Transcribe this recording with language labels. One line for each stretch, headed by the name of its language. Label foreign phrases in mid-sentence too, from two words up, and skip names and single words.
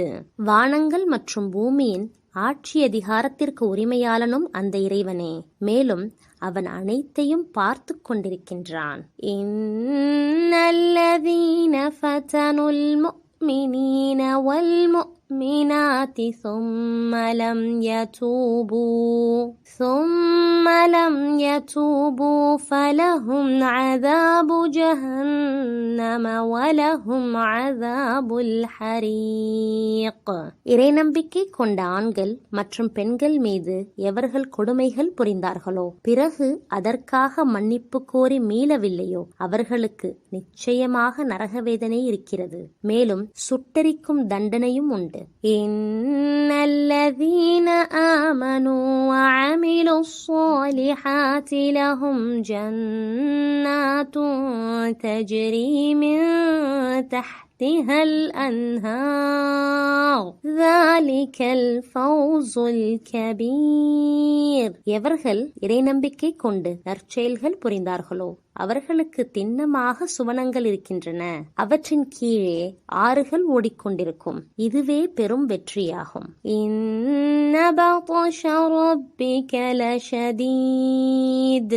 Tamil: வானங்கள் மற்றும் பூமியின் ஆட்சி அதிகாரத்திற்கு உரிமையாளனும் அந்த இறைவனே. மேலும் அவன் அனைத்தையும் பார்த்து கொண்டிருக்கின்றான்.
Arabic: إن الذين فتنوا المؤمنين والمؤمنات ثم لم يتوبوا فلهم عذاب جهنم ولهم عذاب الحريق.
Tamil: இறை நம்பிக்கை கொண்ட ஆண்கள் மற்றும் பெண்கள் மீது எவர்கள் கொடுமைகள் புரிந்தார்களோ பிறகு அதற்காக மன்னிப்பு கோரி மீளவில்லையோ அவர்களுக்கு நிச்சயமாக நரகவேதனை இருக்கிறது. மேலும் சுட்டெரிக்கும் தண்டனையும் உண்டு.
Arabic: إن الذين آمنوا وعملوا الصالحات لهم جنات تجري من تحتها الأنهار ذلك الفوز الكبير.
Tamil: எவர்கள் இறை நம்பிக்கை கொண்டு நற்செயல்கள் புரிந்தார்களோ அவர்களுக்கு திண்ணமாக சுவனங்கள் இருக்கின்றன. அவற்றின் கீழே ஆறுகள் ஓடிக்கொண்டிருக்கும். இதுவே பெரும் வெற்றியாகும்.
Arabic: إن بطش ربك لشديد.